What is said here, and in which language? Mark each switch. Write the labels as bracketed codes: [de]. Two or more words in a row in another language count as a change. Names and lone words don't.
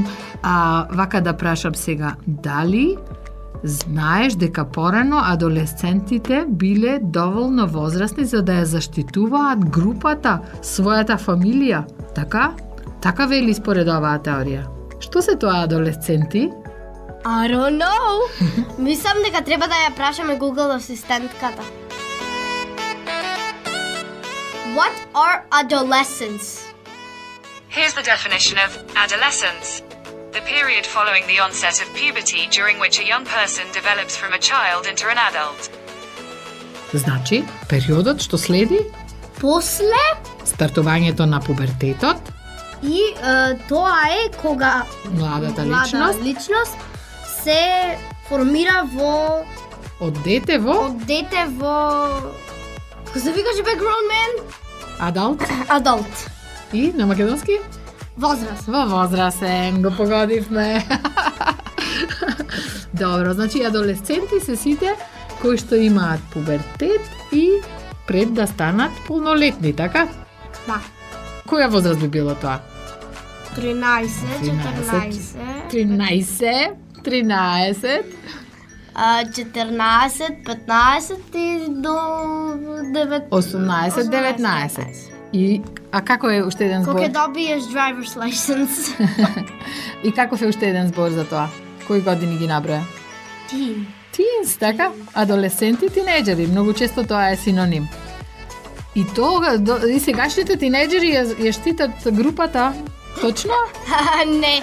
[mk] Вака да прашам сега, дали знаеш дека порано адолесцентите биле доволно возрастни за да ја заштитуваат групата, својата фамилија? Така? Така вели според оваа теорија. Што се тоа адолесценти? [en] I don't know. Мислам дека треба да ја прашаме Google асистентката. What are adolescents? Here's the definition of adolescence. The period following the onset of puberty during which a young person develops from a child into an adult. [mk] Значи, периодот што следи После стартувањето на пубертетот, и тоа е кога младата млада личност се формира во од дете во како се викаше бе [en] grown man? [mk] Адулт. И на македонски? Возраст. Во возрасен, го погодивме. Добро, значи адолесценти се сите кои што имаат пубертет и пред да станат полнолетни, така? Да. Која возраст би било тоа? 13, 13, 14, 15 и до 9. 18, 19. И како е уште еден збор? Кога добиеш [en] driver's license? [mk] И каков е уште еден збор за тоа? Кои години ги наброја? Teens, така? Адолесценти, тинеџери, многу често тоа е синоним. И и сегашните тинеџери ја штитат групата, точно? Не.